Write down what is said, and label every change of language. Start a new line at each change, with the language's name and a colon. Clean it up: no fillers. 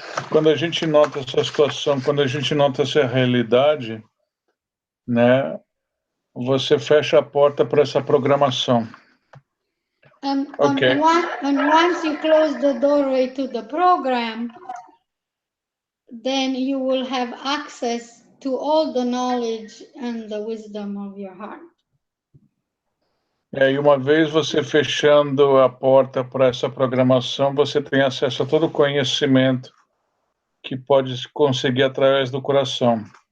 Portuguese: Quando a gente nota essa situação, quando a gente nota essa realidade, né, você fecha a porta para essa programação.
English: And once you close the doorway to the program, then you will have access to all the knowledge and the wisdom of your heart.
Portuguese: E uma vez você fechando a porta para essa programação, você tem acesso a todo o conhecimento que pode conseguir através do coração.